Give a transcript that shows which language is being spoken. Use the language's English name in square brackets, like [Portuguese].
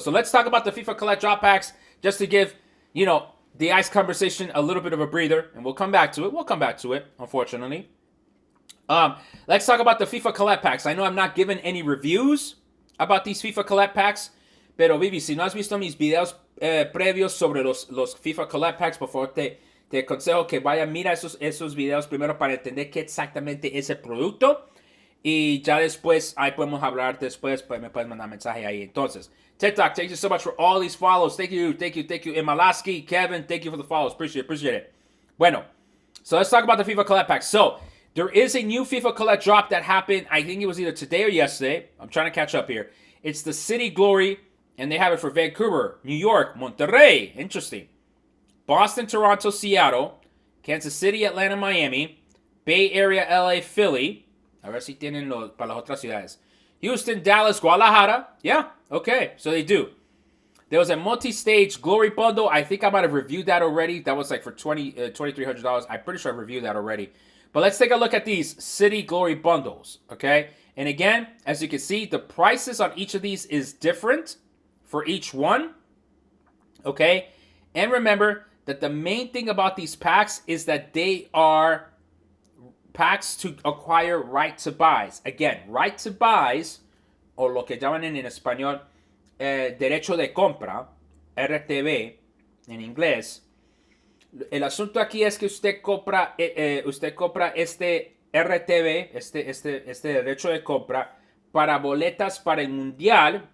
[English] So let's talk about the FIFA Collect Drop Packs just to give, the ICE conversation a little bit of a breather. And we'll come back to it. Unfortunately. Let's talk about the FIFA Collect Packs. I know I'm not giving any reviews about these FIFA Collect Packs. [Spanish] Pero Vivi, si no has visto mis videos previos sobre los FIFA Collect Packs, por favor, te aconsejo que vaya, mira esos videos primero para entender qué exactamente es el producto. Y ya después, ahí podemos hablar después, pues me puedes mandar mensaje ahí. [English] Entonces, TikTok, thank you so much for all these follows. Thank you. And Malaski, Kevin, thank you for the follows. Appreciate it. Bueno, so let's talk about the FIFA Collect Pack. So, there is a new FIFA Collect drop that happened, I think it was either today or yesterday. I'm trying to catch up here. It's the City Glory, and they have it for Vancouver, New York, Monterrey. Interesting. Boston, Toronto, Seattle, Kansas City, Atlanta, Miami, Bay Area, LA, Philly. [Spanish] A ver si tienen para las otras ciudades. [English] Houston, Dallas, Guadalajara. Yeah, okay, so they do. There was a multi-stage glory bundle. I think I might have reviewed that already. That was like for $2,300. I'm pretty sure I reviewed that already. But let's take a look at these City Glory bundles, okay? And again, as you can see, the prices on each of these is different for each one, okay? And remember that the main thing about these packs is that they are packs to acquire right to buys. Again, right to buys, [Spanish] o lo que llaman en español, derecho de compra, RTV, en inglés. El asunto aquí es que usted compra este RTV, este derecho de compra, para boletas para el mundial.